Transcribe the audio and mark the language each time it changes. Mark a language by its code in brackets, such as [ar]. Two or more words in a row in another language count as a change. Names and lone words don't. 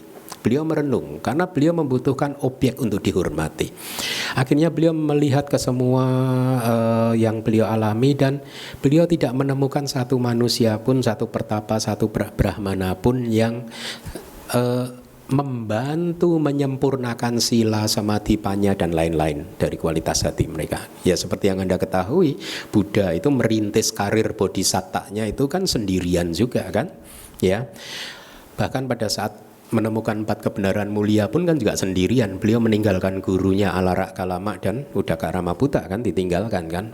[id] Beliau merenung karena beliau membutuhkan objek untuk dihormati. Akhirnya beliau melihat ke semua yang beliau alami, dan beliau tidak menemukan satu manusia pun, satu pertapa, satu brahmana pun yang membantu menyempurnakan [pi] sila, samadhi, panya [id] dan lain-lain dari kualitas hati mereka. Ya, seperti yang Anda ketahui, Buddha itu merintis karir bodhisattva-nya itu kan sendirian juga, kan? Ya. Bahkan pada saat menemukan 4 kebenaran mulia pun kan juga sendirian. Beliau meninggalkan gurunya Alara Kalama dan Udaka Ramaputa, kan ditinggalkan, kan.